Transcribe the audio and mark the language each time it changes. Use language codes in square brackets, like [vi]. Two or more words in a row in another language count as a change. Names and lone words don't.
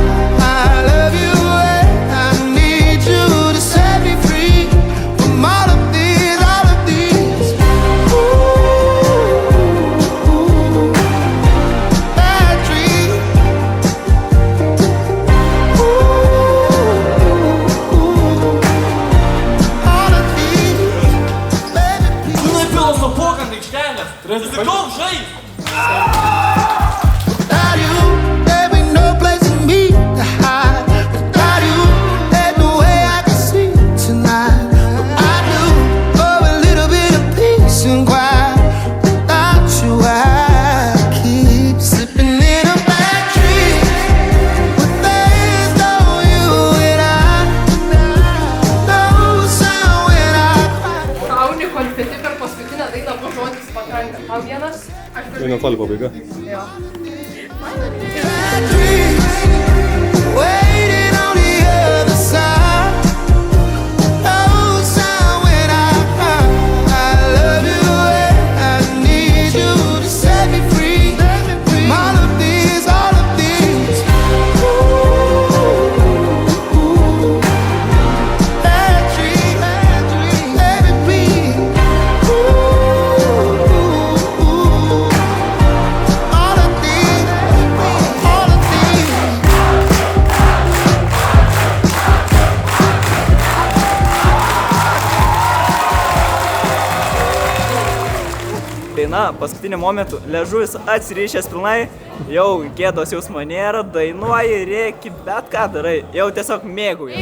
[en] I love you and I need you to set me free from all of these, all of these. Ooh, bad dreams. All of these, baby, please. [lt] Žinai, filosofuok ant aikštelės. Rizikauk žaist. [en] Without you, there ain't no place for me to hide. Without you, there's no way I can sleep tonight. But I do for a little bit of peace and quiet. Without you, I keep slipping in a bad dream. But there's no you and I. No sound when I cry. [lt] Gauni konfeti per paskutinę dainą, po žodis patranka. Tau vienas? Tai netoli pabaiga. Jo. [en] Bad dreams, waiting on the other side. No sound when I cry. I love you and I need you to set me free from all of these, all of these. Ooh, bad dreams, baby, please. Ooh, all of these, all of these. [lt] Daina paskutiniu momentu, liežuvis atsirišęs pilnai, jau gėdos jausmo nėra, dainuoji, rėki, bet ką darai, jau tiesiog mėgauji.